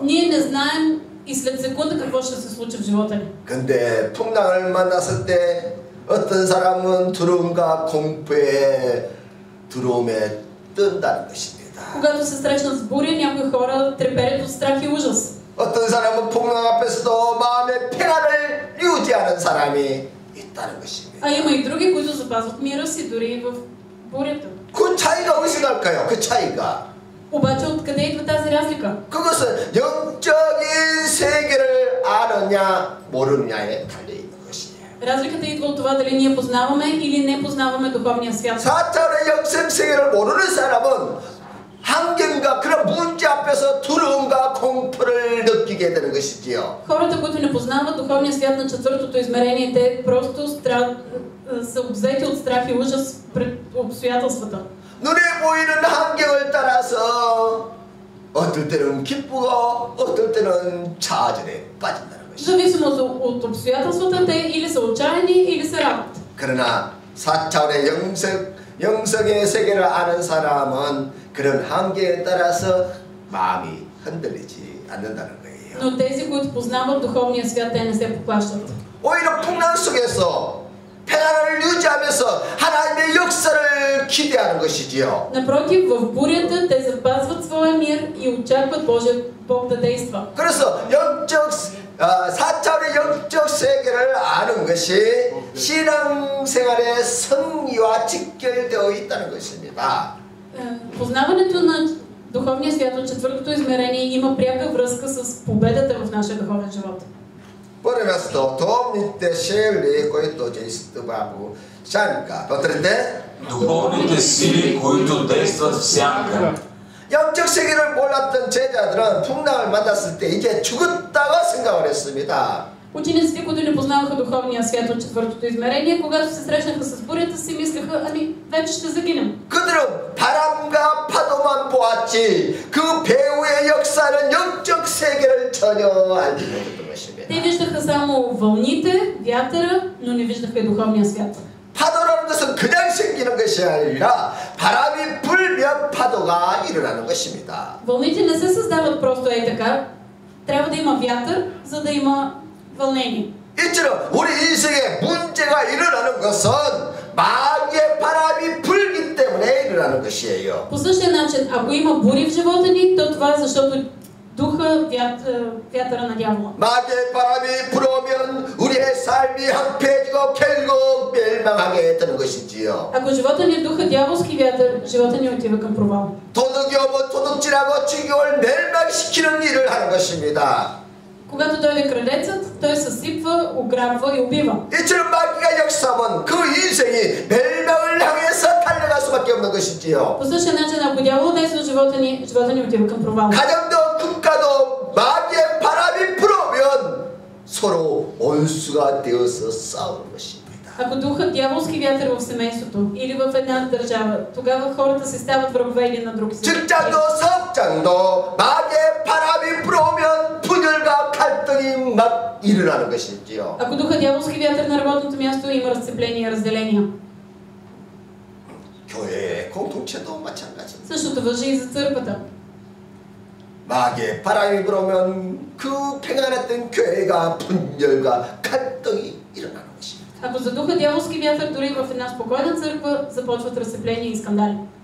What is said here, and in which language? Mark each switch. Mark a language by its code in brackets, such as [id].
[bg] Ние не знаем и след секунда какво ще се случи в живота ни. [ko] 근데 풍랑을 만났을 때 어떤 사람은 두려움과 공포에 두려움에 뜬다는 것입니다. [bg] Когато се срещнат с буря, някои хора треперят от страх и ужас. [ko] 어떤 사람은 풍랑 앞에서도 마음의 평안을 유지하는 사람이 있다는 것입니다. [bg] А има и други, които запазват мира си дори и в бурята. [ko] 그 차이가 어디서 날까요? 그 차이가 [bg] Обаче откъде идва тази разлика? [ko] 그것은 영적인 세계를 아느냐 모르느냐에 달려 있는 것이에요. [bg] Разликата идва от това дали ние познаваме или не познаваме духовния свят. [ko] 4차원의 영적 세계를 모르는 사람은 환경과 그런 문제 앞에서 두려움과 공포를 느끼게 되는 것이지요. [bg] Хората, които не познават духовния свят на четвъртото измерение, те просто са обзети от страх и ужас пред обстоятелствата. [ko] 눈에 보이는 환경을 따라서 어떨 때는 기쁘고 어떨 때는 좌절에 빠진다는 [bg] В [ko] 것이죠. [bg] зависимост от обстоятелствата, те или са отчаяни, или се радват. [ko] 그러나 4차원의 영성의 세계를 아는 사람은 그런 한계에 따라서 마음이 흔들리지 않는다는 거예요. [bg] Но тези, които познават духовния свят, те не се поплащат. [ko] 오히려 풍랑 속에서 평안을 유지하면서 하나님의 역사를 기대하는 것이지요. [bg] Напротив, в бурята те запазват своя мир и очакват Бог да действа. [ko] 그래서 4차원의 영적 세계를 아는 것이 신앙생활의 성리와 직결되어 있다는 것입니다. [bg] Познаването на духовния свят от четвъртото измерение има пряка връзка с победата в нашия духовен живот. Pone questo domnite sceglie questo gesto babu shanka потрете Духовните сили, които действат в сянка. [ko] 영적 세계를 몰랐던 제자들은 풍랑을 만났을 때 이제 죽었다고 생각을 했습니다. [bg] Учениците, които не познаваха духовния свят от четвъртото измерение, когато се срещнаха с бурята, си мислеха, ами вече ще загинем. [ko] 그들은 바람과 파도만 보았지 그 배후의 역사는 영적 세계를 전혀 알지 못했던 것입니다. [bg] Те виждаха само вълните, вятъра, но не виждаха и духовния свят. [ko] 파도라는 것은 그냥 생기는 것이 아니라 바람이 불면 파도가 일어나는 것입니다. [bg] Вълните не се създават просто ей така. Трябва да има вятър, за да има вълнение. [ko] 이처럼 우리 인생에 문제가 일어나는 것은 마귀의 바람이 불기 때문에 일어나는 것이에요. [bg] По същия начин, ако има бури в живота ни, то това е защото духа вятъра на дявола. [ko] 마귀의 바람이 불어오면 우리의 삶이 황폐해지고 결국 멸망하게 되는 것이지요. [bg] Ако живота ни е духа дяволски вятър, живота ни отива към провал. [ko] 도둑이 오면 도둑질하고 죽임을 멸망시키는 일을 하는 것입니다. [bg] Когато дойде кралецът, той съсипва, ограбва и убива. [ko] 이처럼 마귀가 역사하면 그 인생이 멸망을 향해서 달려갈 수밖에 없는 것이지요. [bg] По същия начин, ако дявол действа в живота ни отива към провал. [ko] 가정도 국가도 마귀의 바람이 불어오면 서로 원수가 되어서 싸우는 것입니다. [bg] Ако духът дяволски вятър в семейството или в една държава, тогава хората се стават врагове един на друг. [ko] 직장도 사업장도 마귀의 바람이 불어오면 분열과 갈등이 막 일어나는 것이지요. [bg] Ако духът дяволски вятър на работното място, има разцепления и разделения. [ko] 교회의 공동체도 마찬가지입니다. [bg] Същото важи и за църквата. [ko] 마귀의 바람이 불어오면 그 평안했던 교회가 분열과 갈등이 일어나는 것입니다. [bg] Ако задуха дяволски вятър, дори в една спокойна църква започват разцепления и скандали.